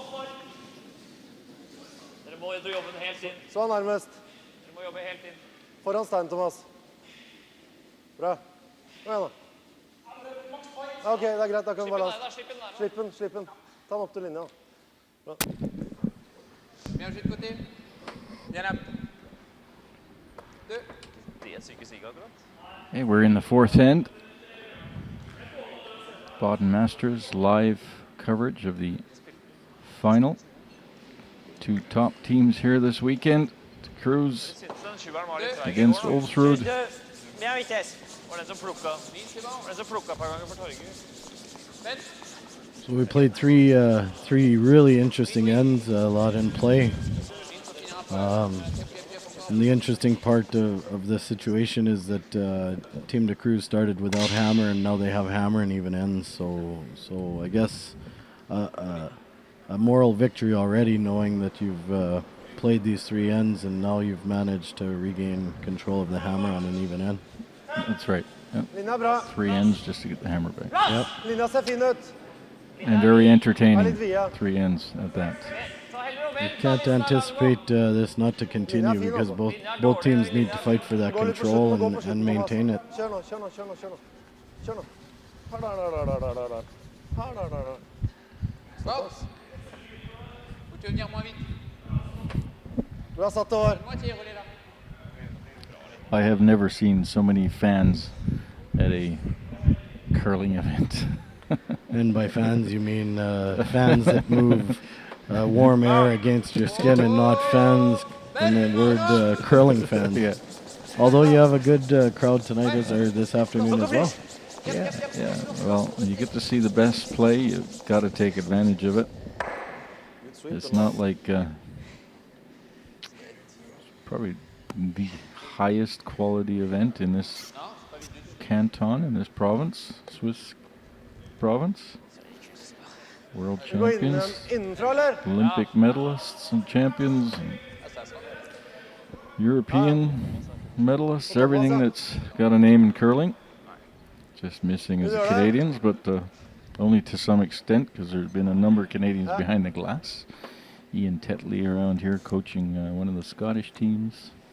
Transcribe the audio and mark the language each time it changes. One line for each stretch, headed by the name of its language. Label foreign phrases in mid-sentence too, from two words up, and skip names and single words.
Norwegian: Dere må jobbe helt inn. Så nærmest. Dere må jobbe helt inn. Foran Stein, Thomas. Bra. Kom igjen da. Ja, ok, det er greit, da kan du bare slipp den. Ta den opp til linja. Bra.
French: Bien joué de côté. Bien up. 2.
Norwegian: Det er syke sig akkurat.
English: Hey, we're in the 4th end. Baden Masters live coverage of the final. 2 top teams here this weekend. Cruz against Ulsrud.
French: Bien vitesse.
Norwegian: Var den som plukka et par ganger på torget.
English: So we played three really interesting ends, a lot in play. And the interesting part of this situation is that Team de Cruz started without hammer, and now they have hammer and even ends. So I guess a moral victory already, knowing that you've played these 3 ends and now you've managed to regain control of the hammer on an even end. That's right. Yep.
Norwegian: Linja bra.
English: 3 ends just to get the hammer back. Yep.
Norwegian: Linja ser fin ut.
English: And very entertaining. 3 ends at that. You can't anticipate this not to continue because both teams need to fight for that control and maintain it.
Norwegian: Kjør nå. Kjør nå. Stop.
French: Faut te venir moins vite.
Norwegian: Bra satt over.
French: Moitié, relais là.
English: I have never seen so many fans at a curling event. And by fans, you mean fans that move warm air against your skin and not fans in the word curling fans. Yeah. Although you have a good crowd tonight or this afternoon as well. Yeah. Well, you get to see the best play. You've got to take advantage of it. It's not like probably the highest quality event in this canton, in this province, Swiss province. World
Norwegian: Vi går inn
English: champions,
Norwegian: innenfra, eller?
English: Olympic medalists and champions, and European medalists, everything that's got a name in curling. Just missing is the Canadians, but only to some extent because there's been a number of Canadians behind the glass Ian Tetley around here coaching one of the Scottish teams.